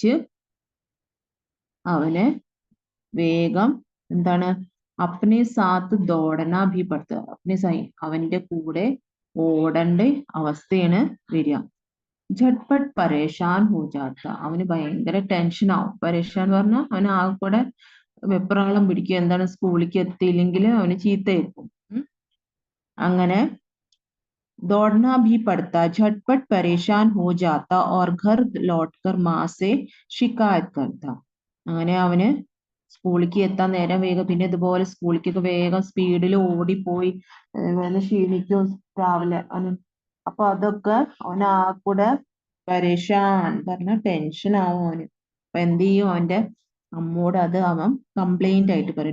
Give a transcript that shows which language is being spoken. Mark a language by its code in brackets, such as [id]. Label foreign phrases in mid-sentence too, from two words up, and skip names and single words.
[ml] കൈ പിടിച്ച് അവനെ വേഗം എന്താണ് [hi] अपने साथ दौड़ना भी पड़ता अपने से [ml] അവന്റെ കൂടെ ഓടേണ്ട അവസ്ഥയാണ് വരിക. [hi] झटपट परेशान हो जाता [ml] അവന് ഭയങ്കര ടെൻഷൻ ആവും. പരേഷാൻ പറഞ്ഞാൽ അവന് ആകെ കൂടെ വെപ്രാളം പിടിക്കും. എന്താണ് സ്കൂളിലേക്ക് എത്തിയില്ലെങ്കിൽ അവന് ചീത്തയേക്കും. [hi] അങ്ങനെ दौड़ना भी पड़ता, झटपट परेशान हो जाता और घर लौटकर माँ से शिकायत करता. [ml] അങ്ങനെ അവന് സ്കൂളിലേക്ക് എത്താൻ നേരം വേഗം പിന്നെ ഇതുപോലെ സ്കൂളിലേക്കൊക്കെ വേഗം സ്പീഡിൽ ഓടിപ്പോയി ക്ഷീണിക്കും രാവിലെ അവന്. അപ്പൊ അതൊക്കെ അവൻ ആ കൂടെ പരേഷാൻ പറഞ്ഞ ടെൻഷൻ ആവും അവന്. അപ്പൊ എന്ത് ചെയ്യും, അവന്റെ അമ്മോട് അത് അവൻ കംപ്ലൈന്റ് ആയിട്ട് പറയും.